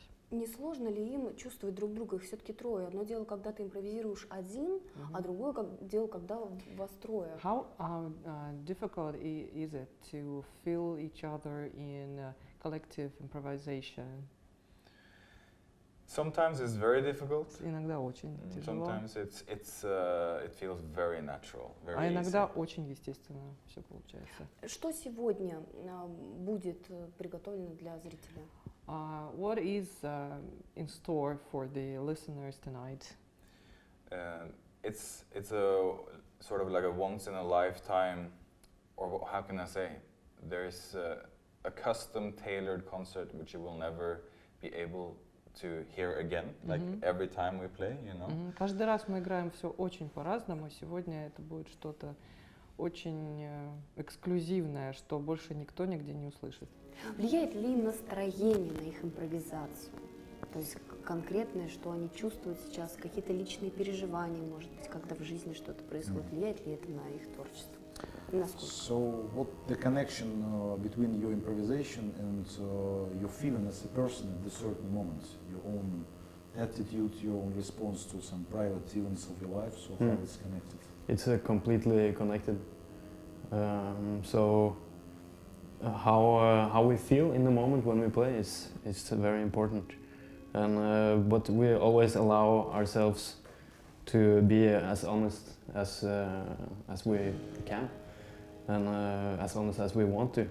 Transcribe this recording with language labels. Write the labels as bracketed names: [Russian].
[Russian] Не сложно ли им чувствовать друг друга? Их все-таки трое. Одно дело, когда ты импровизируешь один, а другое дело, когда вас трое. [English] How difficult is it to feel each other in collective improvisation? Sometimes it's very difficult. [Russian] Иногда очень тяжело, [English] Sometimes it feels very natural, very [Russian] а иногда [English] easy. [Russian] очень естественно все получается. Что сегодня будет приготовлено для зрителя? [English] What is in store for the listeners tonight? It's a sort of like a once in a lifetime, or how can I say? There's a custom tailored concert which you will never be able to hear again, like every time we play, you know. [Russian] Каждый раз мы играем все очень по-разному. Сегодня это будет что-то очень эксклюзивное, что больше никто нигде не услышит. Влияет ли настроение на их импровизацию? То есть конкретное, что они чувствуют сейчас, какие-то личные переживания, может быть, когда в жизни что-то происходит, влияет ли это на их творчество? И насколько? [English] So, what the connection between your improvisation and your feeling as a person at the certain moments, your own attitude, your own response to some private events of your life, so how it's connected? It's completely connected. So how we feel in the moment when we play is very important, and but we always allow ourselves to be as honest as we can, and as honest as we want to.